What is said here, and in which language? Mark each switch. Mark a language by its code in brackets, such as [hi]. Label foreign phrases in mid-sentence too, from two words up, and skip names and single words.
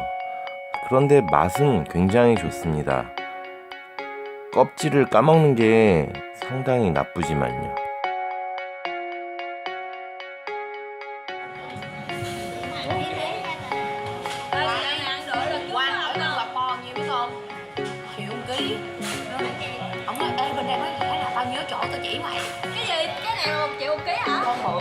[ko] 그런데 맛은 굉장히 좋습니다. 껍질을 까먹는 게 상당히 나쁘지만요. [vi] Ông nói ê bên đây mới phải là tao nhớ chỗ tao chỉ mày. Cái gì? Cái này là 1 triệu 1 ký hả? Con bự.